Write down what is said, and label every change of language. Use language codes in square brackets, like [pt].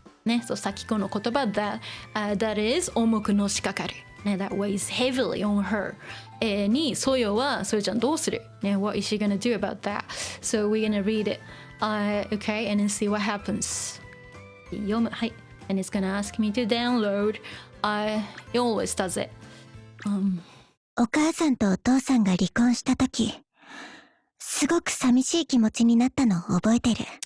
[ja] ね、そう、さきこの言葉 [en] that is [ja] 重くのしかかる。 [en] ね、that weighs heavily on her. [ja] に、そよは、そよちゃんどうする？ [en] ね、what is she gonna do about that? So we're gonna read it. Okay, and then see what happens. [ja] 読む。はい。 [en] And it's gonna ask me to download. It always does it. [ja] お母さんとお父さんが離婚したとき、すごく寂しい気持ちになったのを覚えてる。